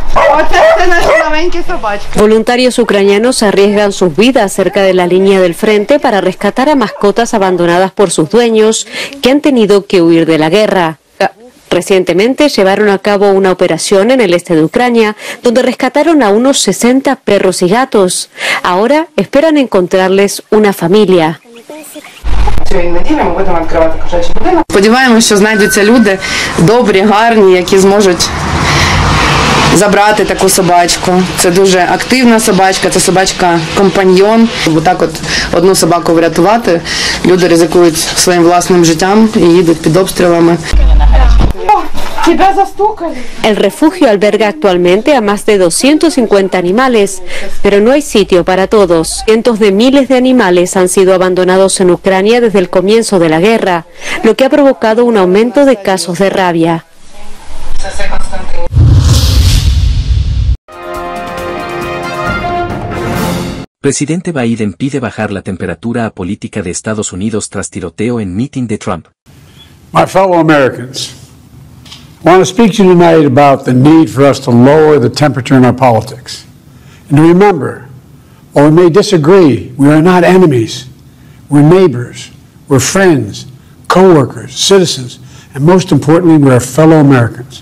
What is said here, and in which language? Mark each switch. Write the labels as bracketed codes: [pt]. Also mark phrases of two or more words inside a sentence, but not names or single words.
[es] Voluntarios ucranianos arriesgan sus vidas cerca de la línea del frente para rescatar a mascotas abandonadas por sus dueños que han tenido que huir de la guerra. Recientemente llevaron a cabo una operación en el este de Ucrania, donde rescataron a unos 60 perros y gatos. Ahora esperan encontrarles una familia. [uk] Сподіваємося, що знайдуться люди добрі, гарні, які зможуть забрати таку собачку. Це дуже активна собачка, це собачка-компаньйон. Бо так от одну собаку врятувати, люди ризикують своїм власним життям і їдуть під обстрілами. [es] El refugio alberga actualmente a más de 250 animales, pero no hay sitio para todos. Cientos de miles de animales han sido abandonados en Ucrania desde el comienzo de la guerra, lo que ha provocado un aumento de casos de rabia. Presidente Biden pide bajar la temperatura a política de Estados Unidos tras tiroteo en meeting de Trump. [en] My fellow Americans, I want to speak to you tonight about the need for us to lower the temperature in our politics. And to remember, while we may disagree, we are not enemies. We're neighbors, we're friends, co-workers, citizens, and most importantly, we are fellow Americans.